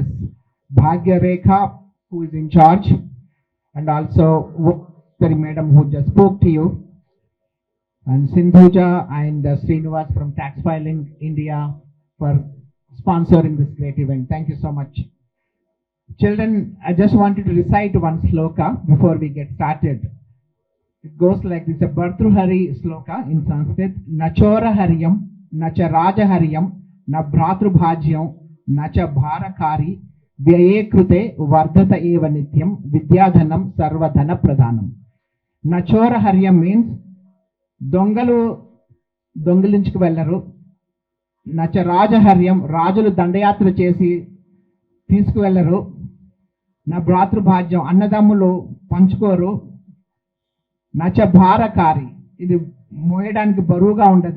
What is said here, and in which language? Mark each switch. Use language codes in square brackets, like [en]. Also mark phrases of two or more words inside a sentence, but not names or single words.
[en] Bhagya Rekha, who is in charge, and also Very Madam, who just spoke to you, and Sindhuja and Srinivas from Tax Filing India for sponsoring this great event. Thank you so much. Children, I just wanted to recite one sloka before we get started. It goes like this, a Bhartruhari sloka in Sanskrit. [sa] नचोर हार्यम्, नच राज हार्यम्, न भ्रातृभाज्यम्, नच भारकारि, व्यये कृते वर्धत एव नित्यम्, विद्याधनम् सर्वधन प्रधानम्. नचोर हार्यम् [te] means దొంగలించుకు వెళ్ళరు. [sa] నచ రాజహర్యం, [te] రాజులు దండయాత్ర చేసి తీసుకువెళ్ళరు. [sa] నా భ్రాతృభాజ్యం, [te] అన్నదమ్ములు పంచుకోరు. [sa] నచ భారకారి, [te] ఇది మోయడానికి బరువుగా ఉండదు.